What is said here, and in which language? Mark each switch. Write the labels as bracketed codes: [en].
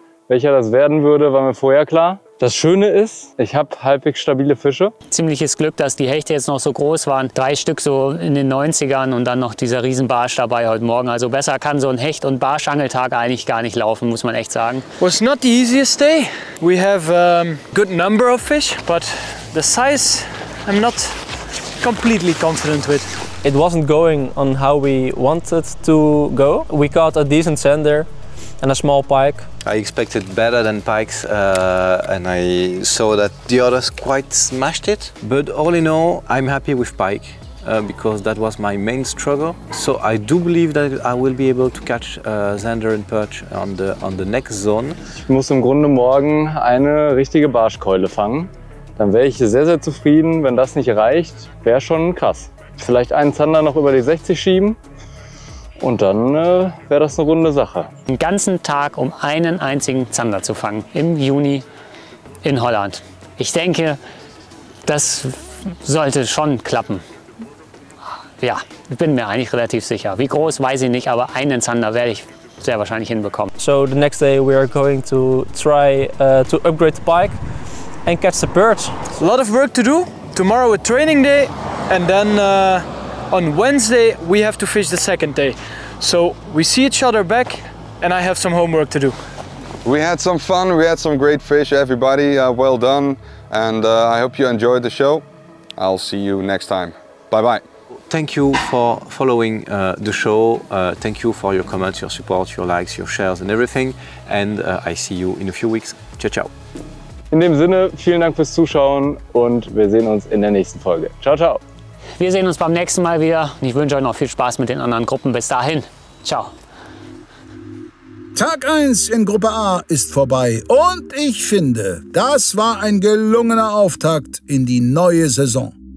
[de] Welcher das werden würde, war mir vorher klar. Das Schöne ist, ich habe halbwegs stabile Fische. Ziemliches Glück, dass die Hechte jetzt noch so groß waren. 3 Stück so in den 90ern und dann noch dieser Riesenbarsch dabei heute Morgen. Also besser kann so ein Hecht- und Barschangeltag eigentlich gar nicht laufen, muss man echt sagen. [en] Was not the easiest day. We have a good number of fish, but the size I'm not completely confident with. It wasn't going on how we wanted to go. We caught a decent zander and a small pike. I expected better than pikes and I saw that the others quite smashed it. But all in all, I'm happy with pike because that was my main struggle. So I do believe that I will be able to catch zander and perch on the next zone. [de] Ich muss im Grunde morgen eine richtige Barschkeule fangen. Dann wäre ich sehr, sehr zufrieden. Wenn das nicht reicht, wäre schon krass. Vielleicht einen Zander noch über die 60 schieben. Und dann wäre das eine runde Sache. Den ganzen Tag, um einen einzigen Zander zu fangen im Juni in Holland. Ich denke, das sollte schon klappen. Ja, ich bin mir eigentlich relativ sicher. Wie groß, weiß ich nicht, aber einen Zander werde ich sehr wahrscheinlich hinbekommen. [en] So the next day we are going to try to upgrade the pike and catch the perch. A lot of work to do. Tomorrow a training day and then on Wednesday we have to fish the second day. So we see each other back and I have some homework to do. We had some fun, we had some great fish, everybody, well done. And I hope you enjoyed the show. I'll see you next time. Bye bye. Thank you for following the show. Thank you for your comments, your support, your likes, your shares and everything. And I see you in a few weeks. [it] Ciao, ciao. [de] In dem Sinne, vielen Dank fürs Zuschauen und wir sehen uns in der nächsten Folge. [it] Ciao, ciao. [de] Wir sehen uns beim nächsten Mal wieder. Ich wünsche euch noch viel Spaß mit den anderen Gruppen. Bis dahin. Ciao. Tag 1 in Gruppe A ist vorbei und ich finde, das war ein gelungener Auftakt in die neue Saison.